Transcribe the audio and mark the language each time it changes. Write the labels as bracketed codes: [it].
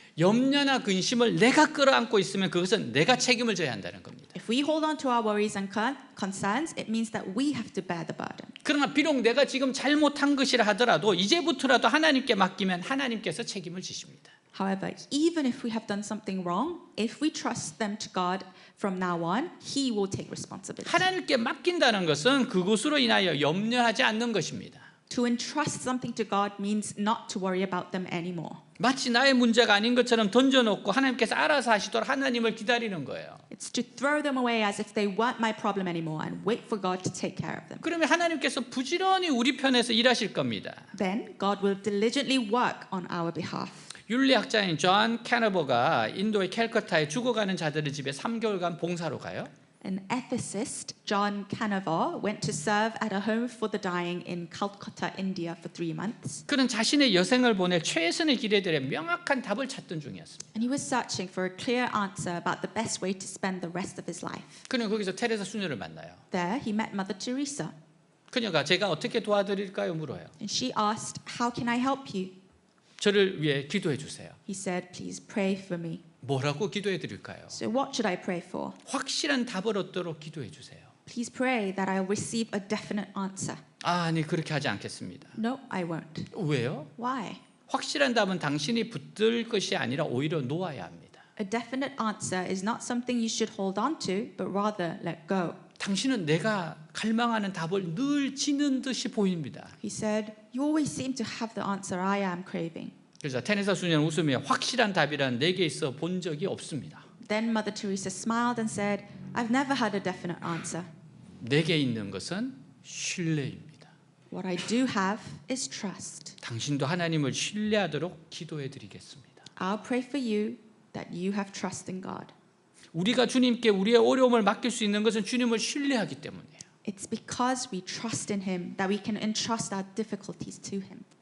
[ko] 염려나 근심을 내가 끌어안고 있으면 그것은 내가 책임을 져야 한다는 겁니다. [en] If we hold on to our worries and concerns, it means that we have to bear the burden. [ko] 그러나 비록 내가 지금 잘못한 것이라 하더라도 이제부터라도 하나님께 맡기면 하나님께서 책임을 지십니다. [en] However, even if we have done something wrong, if we trust them to God from now on, He will take responsibility. [ko] 하나님께 맡긴다는 것은 그것으로 인하여 염려하지 않는 것입니다. [en] To entrust something to God means not to worry about them anymore. [ko] 마치 나의 문제가 아닌 것처럼 던져놓고 하나님께서 알아서 하시도록 하나님을 기다리는 거예요. [en] It's to throw them away as if they weren't my problem anymore and wait for God to take care of them. [ko] 그러면 하나님께서 부지런히 우리 편에서 일하실 겁니다. [en] Then God will diligently work on our behalf. [ko] 윤리학자인 존 캐너버가 인도의 캘커타에 죽어가는 자들의 집에 3개월간 봉사로 가요. [en] An ethicist, John Canavar, went to serve at a home for the dying in Calcutta, India for 3 months. [ko] 그는 자신의 여생을 보낼 최선의 길에 대해 명확한 답을 찾던 중이었습니다. [en] And he was searching for a clear answer about the best way to spend the rest of his life. [ko] 그는 거기서 테레사 수녀를 만나요. [en] There, he met Mother Teresa. [ko] 그녀가 제가 어떻게 도와드릴까요? 물어요. [en] And she asked, "How can I help you?" [ko] 저를 위해 기도해 주세요. [en] He said, "Please pray for me." [ko] 뭐라고 기도해 드릴까요? [en] So what should I pray for? [ko] 확실한 답을 얻도록 기도해 주세요. [en] Please pray that I'll receive a definite answer. [ko] 아니 그렇게 하지 않겠습니다. [en] No, I won't. [ko] 왜요? [en] Why? [ko] 확실한 답은 당신이 붙들 것이 아니라 오히려 놓아야 합니다. [en] A definite answer is not something you should hold on to, but rather let go. [ko] 당신은 내가 갈망하는 답을 늘 지는 듯이 보입니다. [en] He said, "You always seem to have the answer I am craving." [ko] 그래서 테레사 수녀는 웃으며 확실한 답이란 내게 있어 본 적이 없습니다. [en] Then Mother Teresa smiled and said, "I've never had a definite answer. [ko] 내게 있는 것은 신뢰입니다. [en] What I do have is trust. [ko] 당신도 하나님을 신뢰하도록 기도해 드리겠습니다. [en] I'll pray for you that you have trust in God." [ko] 우리가 주님께 우리의 어려움을 맡길 수 있는 것은 주님을 신뢰하기 때문이에요. [en] It's because we trust in Him that we can entrust our difficulties to Him.